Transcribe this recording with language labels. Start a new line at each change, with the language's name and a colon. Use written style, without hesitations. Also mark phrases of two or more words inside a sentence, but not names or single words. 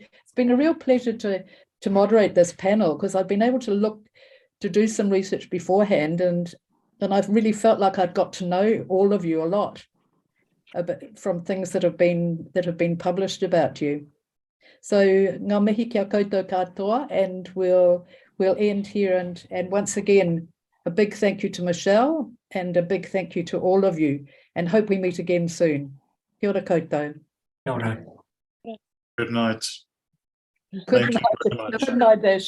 English: It's been a real pleasure to moderate this panel, because I've been able to do some research beforehand, and I've really felt like I'd got to know all of you a lot from things that have been published about you.
Māori: So ngā mihi kia koutou katoa,
English: and we'll end here, and once again a big thank you to Michelle and a big thank you to all of you, and hope we meet again soon.
Māori: Kia ora koutou. Kia ora.
English: Good night. Good Thank night. you very much. Good night, Dash.